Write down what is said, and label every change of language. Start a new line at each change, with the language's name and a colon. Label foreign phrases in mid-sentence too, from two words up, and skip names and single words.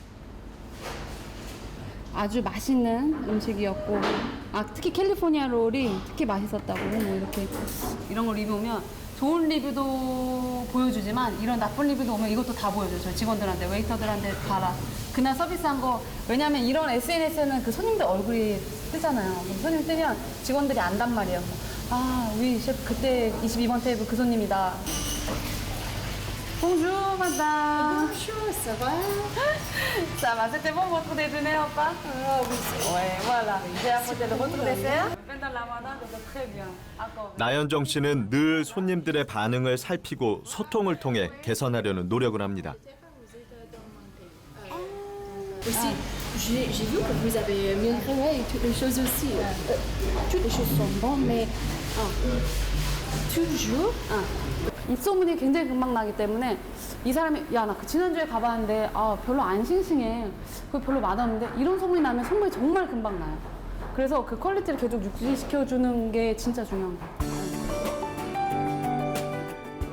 Korean: 아주 맛있는 음식이었고 특히 캘리포니아 롤이 특히 맛있었다고 뭐 이렇게 이런 거 리뷰면 좋은 리뷰도 보여주지만 이런 나쁜 리뷰도 오면 이것도 다 보여줘요. 저희 직원들한테 웨이터들한테 다 그날 서비스한 거. 왜냐면 이런 SNS는 그 손님들 얼굴이 뜨잖아요. 그럼 손님 뜨면 직원들이 안단 말이에요. 우리 셰프 그때 22번 테이블 그 손님이다.
French: Bonjour madame. Bonjour, ça va? Ça va, c'était bon votre déjeuner ou pas? Ouais, voilà. J'ai apporté le votre dessert. Pendant la Ramadan, c'était très bien. Encore.
Korean: 나현정 씨는 늘 손님들의 반응을 살피고 소통을 통해 개선하려는 노력을 합니다.
French: Aussi, j'ai vu que vous avez mis et toutes les choses aussi. Toutes les choses sont bonnes, mais toujours.
Korean: 입소문이 굉장히 금방 나기 때문에 이 사람이 야 나 그 지난주에 가봤는데 별로 안 싱싱해. 그거 별로 맛없는데 이런 소문이 나면 선물이 정말 금방 나요. 그래서 그 퀄리티를 계속 유지시켜주는 게 진짜 중요한 거예요.